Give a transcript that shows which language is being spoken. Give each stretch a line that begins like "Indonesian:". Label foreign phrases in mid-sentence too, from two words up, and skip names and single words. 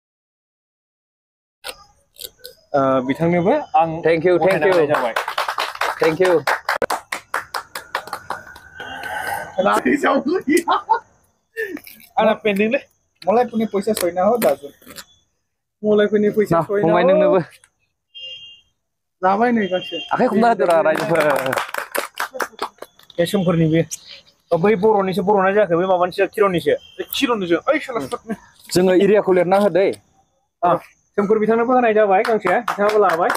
Bodo: बिथांनोबो आं
English: thank you
Bodo: जाबाय
English: thank you
Bodo: आंना पेन्डिंलै
Nepali: मलाई पैसा छैन हो दाजु मलाई पनि पैसा ना छैन
Bodo: फंबाय नोंनोबो जाबाय नै गांसे आखाइ हमना होदोरा रायजोफोर बे सोमखोरनि बे बै बर'निसो बर'ना जायाखै बै माबानिसो किर'निसो खिर'निसो ओइ साला जोङो एरियाखौ लिरना होदै सोमखोर बिथांनोबो होनाय जाबाय गांसे बिथाङाबो लाबाय